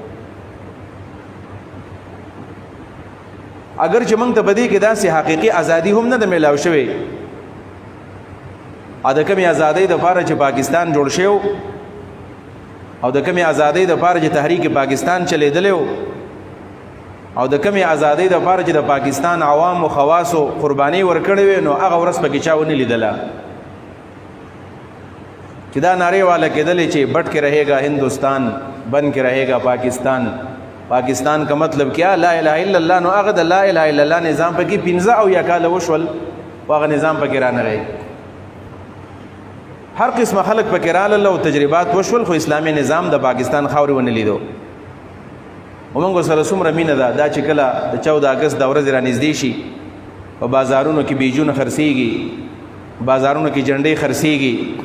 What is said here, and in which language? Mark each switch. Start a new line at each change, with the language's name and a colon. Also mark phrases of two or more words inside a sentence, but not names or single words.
Pashto: اگر چې موږ ته په دې کې داسې حقیقي ازادي هم نه ده میلاو شوې او د کومې ازادۍ دپاره چې پاکستان جوړ شوی او د کمی ازادۍ دپاره چې تحریک پاکستان چلیدلی او د کمی ازادۍ دپاره چې د پاکستان عوام و خواصو قرباني ورکړې وې نو هغه ورځ پکې چا ونه لیدله چې دا نعرې والا کېدلې چې
Urdu: بټ کې رہے گا ہندوستان بن کې رہے گا پاکستان پاکستان کا مطلب کیا
Arabic: لا الہ الا اللہ
Pashto: نو هغه د
Arabic: لا الہ الا اللہ
Pashto: نظام پکې 15 او یا کاله وشول هغه نظام پکې رانغی هر قسمه خلق پکې راغله او تجربات وشول خو اسلامي نظام د پاکستان خاورې ونه لیدو ومنګ سره څومره مینه ده دا چې کله د 14 اګست د ورځې رانږدې شي په بازارونو کې بیجونه خرڅېږي بازارونو کې جنډې خرڅېږي